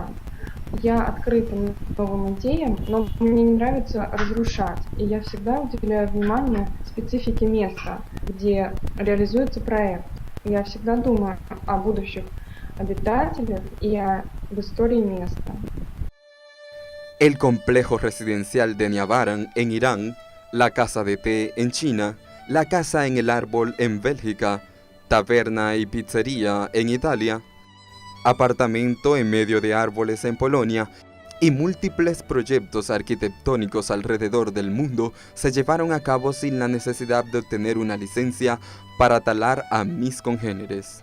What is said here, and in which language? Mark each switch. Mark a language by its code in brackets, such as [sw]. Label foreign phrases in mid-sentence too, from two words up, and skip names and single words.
[ru] Я открыта новым идеям, но мне не нравится разрушать, и я всегда уделяю внимание специфике места, где реализуется проект. Я всегда думаю о будущих обитателях и об истории места. [es] El complejo residencial de Niavaran en Irán, la casa de té en China, la casa en el árbol en Bélgica, taberna y pizzería en Italia, apartamento en medio de árboles en Polonia y múltiples proyectos arquitectónicos alrededor del mundo se llevaron a cabo sin la necesidad de obtener una licencia para talar a mis congéneres.